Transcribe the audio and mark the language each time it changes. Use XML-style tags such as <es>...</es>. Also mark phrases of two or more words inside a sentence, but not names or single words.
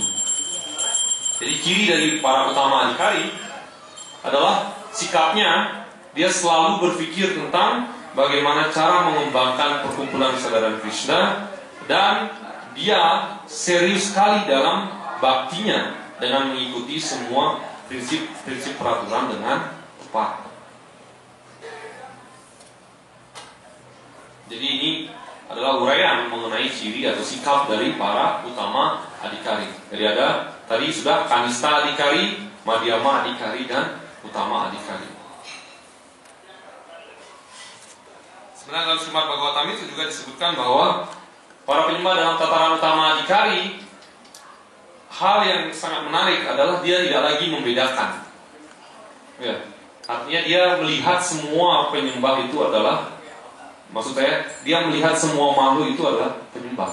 <id>Jadi ciri dari para</id> <sa>utama adhikari</sa> <id>adalah sikapnya, dia selalu berpikir tentang bagaimana cara mengembangkan perkumpulan kesadaran Krishna, dan dia serius sekali dalam baktinya dengan mengikuti semua prinsip-prinsip peraturan dengan tepat. Jadi ini adalah uraian mengenai ciri atau sikap dari para</id> <sa>utama adhikari.</sa> <id>Jadi ada tadi sudah</id> <sa>kanista adhikari, madhyama adhikari,</sa> <id>dan</id> <sa>utama adhikari.</sa> <id>Sebenarnya dalam Srimad Bhagavatam itu juga disebutkan bahwa para penyembah dalam tataran</id> <sa>utama adhikari,</sa> <id>hal yang sangat menarik adalah dia tidak lagi membedakan. Ya, artinya dia melihat semua penyembah itu adalah, maksud saya, dia melihat semua makhluk itu adalah penyembah.</id>